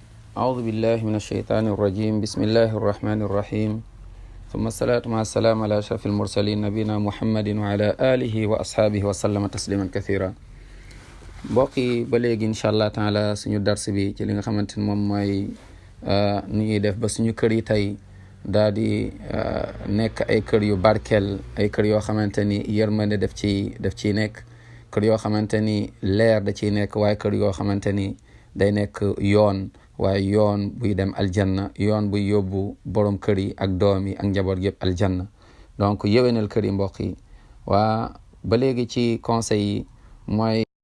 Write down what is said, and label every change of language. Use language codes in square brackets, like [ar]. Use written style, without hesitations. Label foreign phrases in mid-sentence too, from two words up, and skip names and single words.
[ar] أعوذ بالله من الشيطان الرجيم بسم الله الرحمن الرحيم ثم الصلاة مع السلام على أشرف المرسلين نبينا محمد وعلى آله وأصحابه وسلم تسليما كثيرا بقي بلغ إن شاء الله تعالى [wo] sunu dars bi ci li nga xamanteni mom moy nu ñuy def ba suñu kër yi tay daal di nekk ay kër yu barkel ay kër yoo xamanteni yërmande def ci nekk kër yoo xamanteni leer da ciy nekk waaye kër yoo xamanteni day nekk yoon waaye yoon buy dem aljanna yoon buy yóbbu borom kër yi ak doom yi ak njaboot yëpp aljanna donc yéwénal kër yi mbokk yi waa ba léegi ci conseil yi mooy